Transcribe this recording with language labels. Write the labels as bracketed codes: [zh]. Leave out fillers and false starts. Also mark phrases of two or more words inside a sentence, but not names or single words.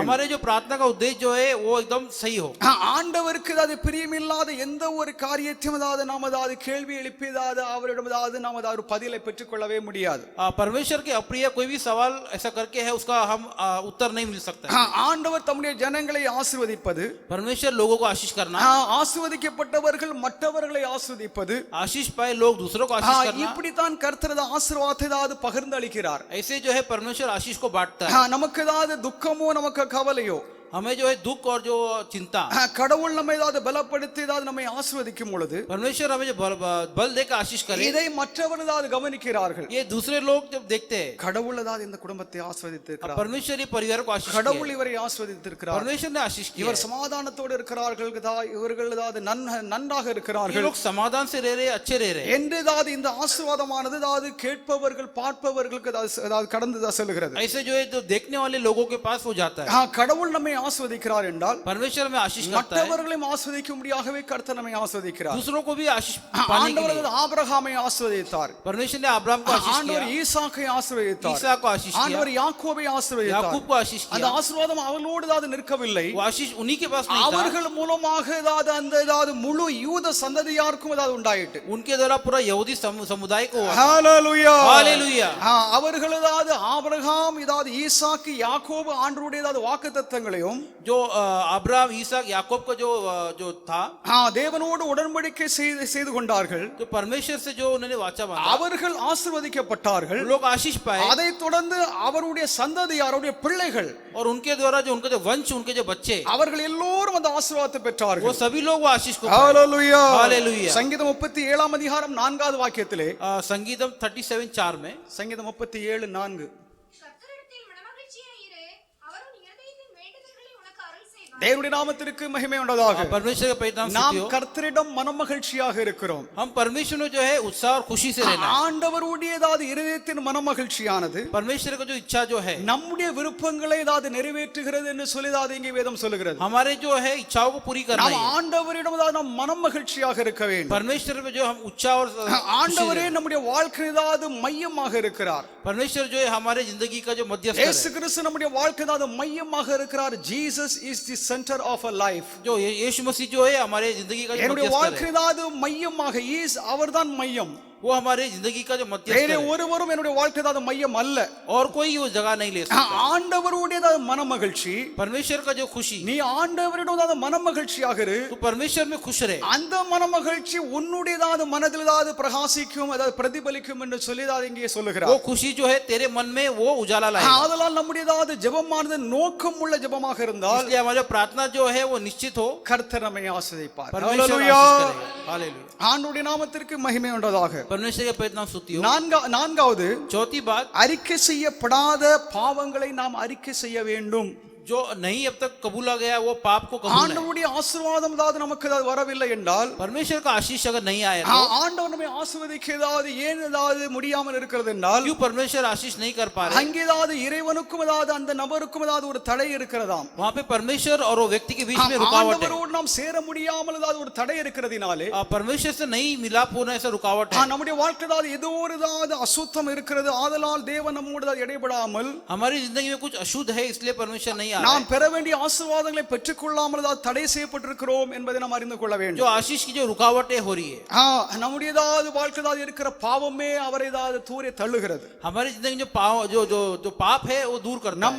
[hi] हमारे जो प्रार्थना का उद्देश्य जो है वो एकदम सही हो. [ta] ஆண்டவருக்கு அதாவது பிரியமில்லாத எந்த ஒரு காரியத்தையும் அதாவது நாம் அதாவது கேள்வி எழுப்பியதாவது அவரிடம் அதாவது நாம் அதாவது பதிலை பெற்றுக்கொள்ளவே முடியாது. [hi] परमेश्वर के अप्रिय कोई भी सवाल ऐसा करके है उसका हम उत्तर नहीं मिल सकता. [ta] ஆண்டவர் தம்முடைய ஜனங்களை ஆசீர்வதிப்பது, [hi] परमेश्वर लोगों को आशीष करना, [ta] ஆசீர்வதிக்கப்பட்டவர்கள் மற்றவர்களை ஆசீர்வதிப்பது, [hi] आशीष पाए लोग दूसरों को आशीष करना, [ta] இப்படித்தான் கர்த்தர் ஆசீர்வாதத்தை அதாவது பகிர்ந்து அளிக்கிறார். [hi] ऐसे जो है परमेश्वर आशीष को बांटता है. [ta] நமக்கு ஏதாவது துக்கமோ நமக்கு கவலையோ [hi] हमें जो है दुख और जो चिंता, [ta] கடவுள் நம்மை ஏதாவது பலப்படுத்தி ஏதாவது நம்மை ஆசீர்வதிக்கும் பொழுது [hi] परमेश्वर हमें जो बल देकर आशीष करे, [ta] இதை மற்றவர் ஏதாவது கவனிக்கிறார்கள். [hi] ये दूसरे लोग जब देखते हैं [ta] கடவுள் ஏதாவது இந்த குடும்பத்தை ஆசீர்வதித்திருக்கிறார், [hi] परमेश्वर ये परिवार को आशीष [ta] கடவுள் [hi] किया, [ta] இவரை ஆசீர்வதித்திருக்கிறார், [hi] परमेश्वर ने आशीष किया, [ta] இவர் சமாதானத்தோடு இருக்கிறார்கள், இவர்கள் ஏதாவது நன்றாக [hi] ये [ta] இருக்கிறார்கள் [hi] लोग समाधान से रह रहे, अच्छे रह रहे, [ta] என்று ஏதாவது இந்த ஆசீர்வாதமானது ஏதாவது கேட்பவர்கள் பார்ப்பவர்களுக்கு ஏதாவது கடந்து செல்கிறது. [hi] ऐसे जो है जो देखने वाले लोगों के पास वो जाता है. [ta] கடவுள் நம்மை ஆசீர்வதிக்கிறார் என்றால் [hi] परमेश्वर में आशीष करता है, [ta] மற்றவர்களையும் ஆசீர்வதிக்கும்படியாகவே கர்த்தர் நம்மை ஆசீர்வதிக்கிறார். [hi] दूसरों को भी आशीष पाने के लिए. [ta] ஆண்டவர் ஆபிரகாமை ஆசீர்வதித்தார், [hi] परमेश्वर ने अब्राहम को आशीष [ta] ஆண்டவர் [hi] किया, [ta] ஈசாக்கை ஆசீர்வதித்தார், [hi] ईसा को आशीष किया, [ta] ஆண்டவர் யாக்கோபை ஆசீர்வதித்தார். [hi] याकूब को आशीष [ta] அந்த [hi] किया. [ta] ஆசீர்வாதம் அவர்களோடு ஏதாவது நிற்கவில்லை, [hi] वो आशीष उन्हीं के पास नहीं था, [ta] அவர்கள் மூலமாக ஏதாவது அந்த ஏதாவது முழு யூத சந்ததியாருக்கும் ஏதாவது உண்டாயிட்டு. [hi] उनके द्वारा पूरा यहूदी समुदाय को हुआ. [ta] ஹalleluya, [hi] हालेलुया. [ta] அவர்கள் ஏதாவது ஆபிரகாம் ஏதாவது ஈசாக்கு யாக்கோபு ஆண்டவருடைய ஏதாவது வாக்குத்தத்தங்களையும் [hi] जो अब्राहम ईसाक याकूब का जो था, [ta] தேவனோடு உடன்படிக்கை செய்து கொண்டார்கள், [hi] तो परमेश्वर से जो उन्होंने वाचा बांधा, [ta] அவர்கள் ஆசீர்வதிக்கப்பட்டார்கள். [hi] लोग आशीष पाए, [ta] அதைத் தொடர்ந்து அவருடைய சந்ததியார், அவருடைய பிள்ளைகள், [hi] और उनके द्वारा जो उनके जो वंश, उनके जो बच्चे, [ta] அவர்கள் எல்லோரும் அந்த ஆசீர்வாதத்தை [hi] वो [ta] பெற்றார்கள். [hi] सभी लोग वो आशीष को पाए. [ta] ஹalleluya, [hi] हालेलुया. [ta] சங்கீதம் 37 அதிகாரம் 4வது வாக்கியத்திலே, [hi] संगीतम 37:4 में, [ta] சங்கீதம் 37:4, கர்த்தரிடத்தில் மனமகிழ்ச்சியாயிரு, அவர் உன் இருதயத்தின் வேண்டுதல்களை உனக்கு அருள் செய்வார். தேவனுடைய நாமத்திற்கு மகிமை உண்டாதாக. [hi] परमेश्वर का पवित्र नाम [ta] நாம் [hi] स्तुति हो. [ta] கர்த்தரிடம் மனமகிழ்ச்சியாக இருக்கிறோம். [hi] हम परमेश्वर में जो है उत्साह और खुशी से रहना है. [ta] ஆண்டவருடைய ஏதாவது இருதயத்தின் மனமகிழ்ச்சியானது [hi] परमेश्वर का जो इच्छा जो है, [ta] நம்முடைய விருப்பங்களை ஏதாவது நிறைவேற்றுகிறது என்று சொல்லி ஏதாவது இங்கே வேதம் சொல்லுகிறது. [hi] हमारे जो है इच्छाओं को पूरी करना [ta] நாம் [hi] है. [ta] ஆண்டவரிடம் ஏதாவது நாம் மனமகிழ்ச்சியாக இருக்க வேண்டும். [hi] परमेश्वर में जो हम उत्साह और [ta] ஆண்டவரே நம்முடைய வாழ்க்கை ஏதாவது மையமாக இருக்கிறார். [hi] परमेश्वर जो है हमारे जिंदगी का जो मध्यस्थ [ta] இயேசு [hi] है, [ta] கிறிஸ்து நம்முடைய வாழ்க்கை ஏதாவது மையமாக இருக்கிறார். [en] Jesus is the center of our life. [hi] जो यीशु मसीह जो है हमारे जिंदगी का जो [ta] என்னுடைய [hi] मध्यस्थ [ta] வாழ்க்கை [hi] है, [ta] ஏதாவது மையமாக அவர்தான் மையம். [hi] वो हमारे जिंदगी का जो मध्यस्थ [ta] வேற [hi] है, [ta] ஒருவரும் என்னுடைய வாழ்க்கை ஏதாவது மையம் அல்ல. [hi] और कोई वो जगह नहीं ले सकता. [ta] ஆண்டவருடைய ஏதாவது மனமகிழ்ச்சி, [hi] परमेश्वर का जो खुशी, [ta] நீ ஆண்டவரிடம் ஏதாவது மனமகிழ்ச்சியாக இரு. [hi] तो परमेश्वर में खुश रहे. [ta] அந்த மனமகிழ்ச்சி உன்னுடைய ஏதாவது மனதில் ஏதாவது பிரகாசிக்கும், அதாவது பிரதிபலிக்கும் என்று சொல்லி ஏதாவது இங்கே [hi] वो [ta] சொல்லுகிறார். [hi] खुशी जो है तेरे मन में वो उजाला लाएगा. [ta] ஆதலால் நம்முடைய ஏதாவது ஜெபமானது நோக்கம் உள்ள ஜெபமாக இருந்தால் [hi] इसलिए हमारी प्रार्थना जो है वो निश्चित हो, [ta] கர்த்தர் நம்மை ஆசீர்வதிப்பார். [hi] परमेश्वर [ta] ஹalleluya, [hi] आशीष करेगा. हालेलुया. [ta] ஆண்டவருடைய நாமத்திற்கு மகிமை உண்டாதாக. [hi] परमेश्वर के पवित्र नाम स्तुति हो. [ta] நான்காவது, [hi] चौथी बात, [ta] அறிக்கை செய்யப்படாத பாவங்களை நாம் அறிக்கை செய்ய வேண்டும். [hi] जो नहीं अब तक कबूला गया वो पाप को कबूलना है. [ta] ஆண்டவருடைய ஆசீர்வாதம் ஏதாவது நமக்கு ஏதாவது வரவில்லை என்றால், [hi] परमेश्वर का आशीष अगर नहीं आया तो [ta] ஆண்டவர் நம்மை ஆசீர்வதிக்க ஏதாவது ஏன் ஏதாவது முடியாமல் இருக்கிறது என்றால், [hi] क्यों परमेश्वर आशीष नहीं कर पा रहे? [ta] அங்கே ஏதாவது இறைவனுக்கும் ஏதாவது அந்த நபருக்கும் ஏதாவது ஒரு தடை இருக்கிறதாம். [hi] वहाँ पे परमेश्वर और वो व्यक्ति के बीच में रुकावट है. [ta] ஆண்டவரோடு நாம் சேர முடியாமல் ஏதாவது ஒரு தடை இருக்கிறதினாலே [hi] परमेश्वर से नहीं मिलाप होना ऐसा रुकावट है. [ta] நம்முடைய வாழ்க்கை ஏதாவது ஏதோ ஒரு ஏதாவது அசுத்தம் இருக்கிறது. ஆதலால் தேவன் நம்மோடு ஏதாவது இடைபடாமல் [hi] हमारी जिंदगी में कुछ अशुद्ध है, इसलिए परमेश्वर नहीं आ रहा [ta] நாம் [hi] है. [ta] பெற வேண்டிய ஆசீர்வாதங்களை பெற்றுக்கொள்ளாமல் ஏதாவது தடை செய்யப்பட்டிருக்கிறோம் என்பதை நாம் அறிந்து கொள்ள [hi] जो [ta] வேண்டும். [hi] आशीष की जो रुकावटें हो रही है, [ta] நம்முடைய ஏதாவது வாழ்க்கை ஏதாவது இருக்கிற பாவமே அவரை ஏதாவது தூரே தள்ளுகிறது. [hi] हमारी जिंदगी में जो पाप है वो दूर करता है.